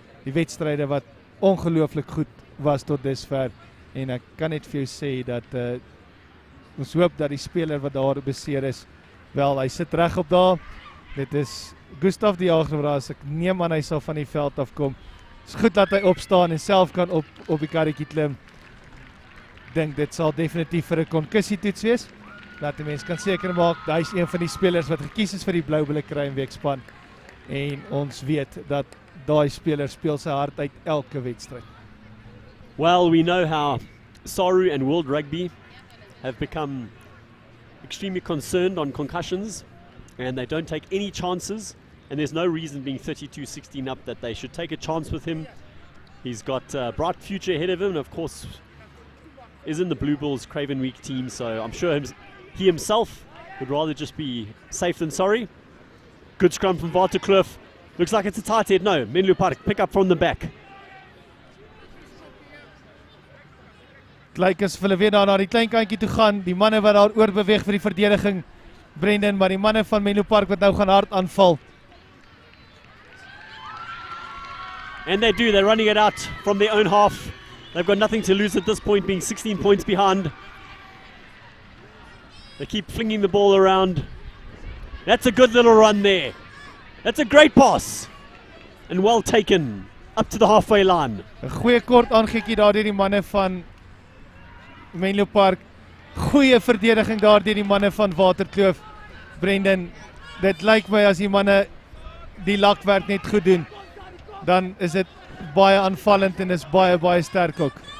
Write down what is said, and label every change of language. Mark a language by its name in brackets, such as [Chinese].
[Afrikaans] Die wedstryde wat ongelooflik goed was tot dusver en ek kan net vir jou sê dat ons hoop dat die speler wat daar beseer is, wel, hy sit reg op daar. Dit is Gustav die Jager, as ek neem aan hy sal van die veld afkom. Is goed dat hy opstaan en self kan op die karretjie klim. Dink dit sal definitief vir 'n konkussietoets wees. Dat die mens kan seker maak, hy is een van die spelers wat gekies is vir die Blou-Bulle Kruienweekspan. En ons weet dat daai speler speel sy hart uit elke wedstryd. [English] Well, we know how SARU and World Rugby have become extremely concerned on concussions and they don't take any chances, and there's no reason being 32-16 up that they should take a chance with him. He's got a bright future ahead of him, and of course is in the Blue Bulls Craven Week team, so I'm sure he himself would rather just be safe than sorry. Good scrum from Waterkloof. Looks like it's a tight head. No, Menlopark pick up from the back. [Afrikaans] Lyk as hulle weer daar na die klein kantjie toe gaan, die manne wat daar oor beweeg vir die verdediging, Brendan, maar die manne van Menlopark wat nou gaan hard aanval. [English] And they do, they're running it out from their own half. They've got nothing to lose at this point, being 16 points behind. They keep flinging the ball around. That's a good little run there. That's a great pass. And well taken, up to the halfway line. [Afrikaans] 'n Goeie kort aangekkie daar deur die manne van Menlopark. Goeie verdediging daar deur die manne van Waterkloof. Brendan, dit lyk my as die manne die lakwerk net goed doen, dan is dit baie aanvallend en is baie sterk ook.